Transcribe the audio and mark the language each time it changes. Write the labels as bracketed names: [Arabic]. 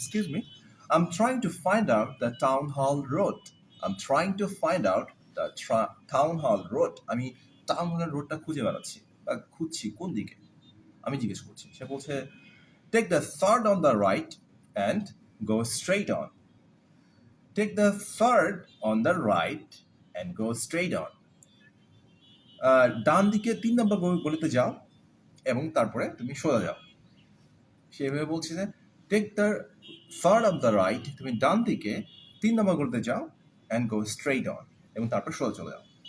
[English] Excuse me, I'm trying to find out the town hall road. I'm trying to find out the town hall road. [Bangla] আমি town hall রোডটা খুঁজে বেড়াচ্ছি বা খুঁজছি কোন দিকে আমি জিজ্ঞেস করছি. সে বলছে [English] take the third on the right and go straight on. Take the third on the right and go straight on. [Bangla] ডান দিকে 3 নম্বর গলিতে যাও এবং তারপরে তুমি সোজা যাও. সেভাবে বলছি যে [English] take the third of the right, [Bangla] তুমি ডান দিকে 3 নম্বর গলিতে যাও [English] and go straight on [Bangla] এবং তারপর সোজা চলে যাও.